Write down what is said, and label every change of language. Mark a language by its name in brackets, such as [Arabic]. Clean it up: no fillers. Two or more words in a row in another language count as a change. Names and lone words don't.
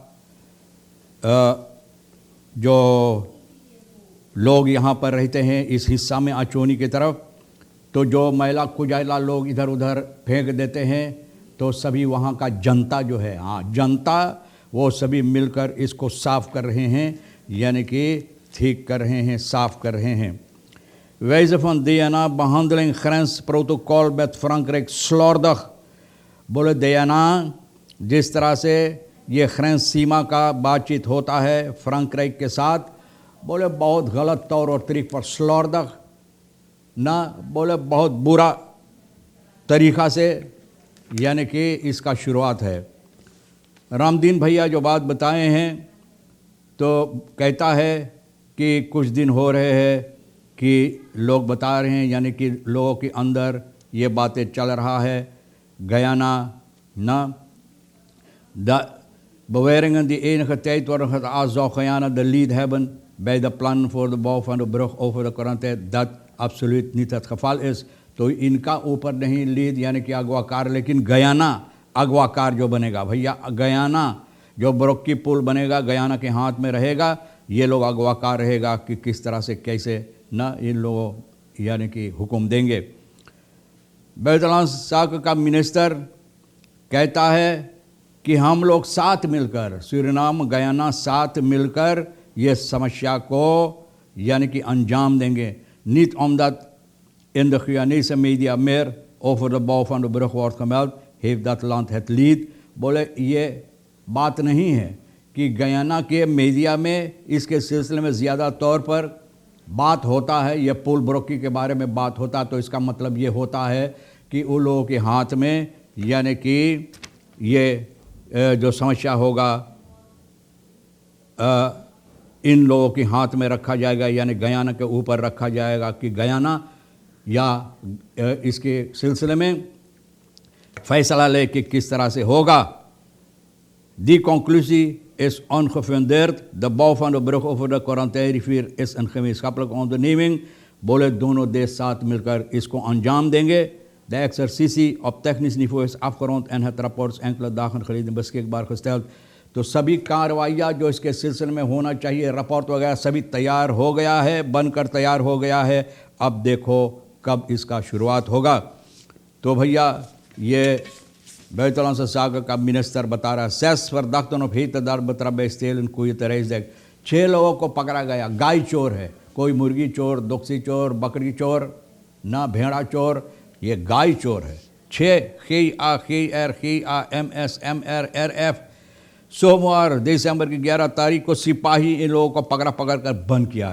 [Caribbean Hindustani] जो लोग यहाँ पर रहते हैं इस हिस्सा में अचोनी की तरफ, तो जो मैला कुजैला लोग इधर उधर फेंक देते हैं, तो सभी वहाँ का जनता जो है, जनता, वो सभी मिलकर इसको साफ़ कर रहे हैं, यानी कि ठीक कर रहे हैं, साफ़ कर रहे हैं। [Dutch] wijze van DNA behandeling grensprotocol met Frankrijk slordig। [Caribbean Hindustani] बोले DNA जिस तरह से ये ग्रेंस सीमा का बातचीत होता है फ्रांक्राइक के साथ, बोले बहुत गलत तौर और तरीक़े पर, स्लॉर्दग ना, बोले बहुत बुरा तरीक़ा से, यानी कि इसका शुरुआत है। रामदीन भैया जो बात बताए हैं, तो कहता है कि कुछ दिन हो रहे हैं कि लोग बता रहे हैं, यानी कि लोगों के अंदर ये बातें चल रहा है। [Dutch] गयाना ना beweringen die enige tijd worden geacht zou Guyana de lead hebben bij de plannen voor de bouw van de brug over de Corentin, dat absoluut niet het geval is। [Caribbean Hindustani] तो इनका ऊपर नहीं लीड यानी कि अगवाकार, लेकिन गयाना अगवाकार जो बनेगा, भैया गयाना जो ब्रुख की पुल बनेगा गयाना के हाथ में रहेगा, ये लोग अगवाकार रहेगा कि किस तरह से कैसे ना इन लोगों यानी कि हुक्म देंगे। बैतलान साक का मिनिस्टर कहता है कि हम लोग साथ मिलकर, सूरीनाम गयाना साथ मिलकर ये समस्या को यानी कि अंजाम देंगे। [Dutch] Niet omdat in de Guyanese media meer over de bouw van de brug wordt gemeld, heeft dat land het lead। [Caribbean Hindustani] बोले ये बात नहीं है कि गयाना के मीडिया में इसके सिलसिले में ज़्यादा तौर पर बात होता है, ये पुल ब्रुख के बारे में बात होता, तो इसका मतलब ये होता है कि उन लोगों के हाथ में यानी कि ये जो समस्या होगा इन लोगों के हाथ में रखा जाएगा, यानी गयाना के ऊपर रखा जाएगा कि गयाना या इसके सिलसिले में फैसला ले कि किस तरह से होगा। [Dutch] Die conclusie is ongefundeerd। De bouw van de brug over de Corentin-rivier is een gemeenschappelijke onderneming। [Caribbean Hindustani] बोले दोनों देश साथ मिलकर इसको अंजाम देंगे। [Dutch] De exercitie op technisch niveau is afgerond en het rapport is enkele dagen geleden beschikbaar gesteld। [Caribbean Hindustani] तो सभी कार्रवाइयाँ जो इसके सिलसिले में होना चाहिए, रिपोर्ट वगैरह सभी तैयार हो गया है, बनकर तैयार हो गया है। अब देखो कब इसका शुरुआत होगा। तो भैया ये Buitenlandse Zaken का मिनिस्टर बता रहा है [Dutch] 6 verdachten op hete daad betrapt bij stelen koeien te Rijsdijk. [Caribbean Hindustani] 6 लोगों को पकड़ा गया। गाय चोर है, कोई मुर्गी चोर, दुक्सी चोर, बकरी चोर, ना भेड़ा चोर, ये गाय चोर है। 6 GAGR सोमवार दिसंबर की 11 तारीख को सिपाही इन लोगों को पकड़ कर बंद किया।